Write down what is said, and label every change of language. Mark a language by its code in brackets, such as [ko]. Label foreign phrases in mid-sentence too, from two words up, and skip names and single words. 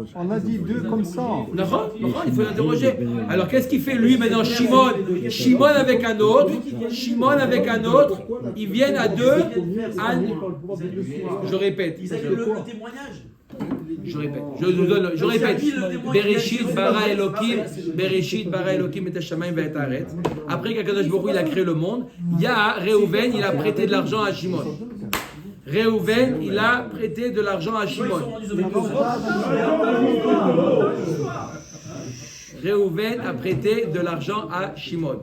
[fr] On a dit deux comme ça. D'accord, il faut l'interroger. Alors qu'est-ce qu'il fait lui maintenant? Shimon avec un autre, ils viennent à deux. Je répète. Ils avaient le témoignage. Je répète. [he] בראשית ברא אלוקים את השמים ואת הארץ. [fr] Après qu' [he] הקדוש ברוך הוא [fr] il a créé le monde, il y a Réhouven, il a prêté de l'argent à Shimon. Réhouven, il a prêté de l'argent à Shimon. Réhouven a prêté de l'argent à Shimon.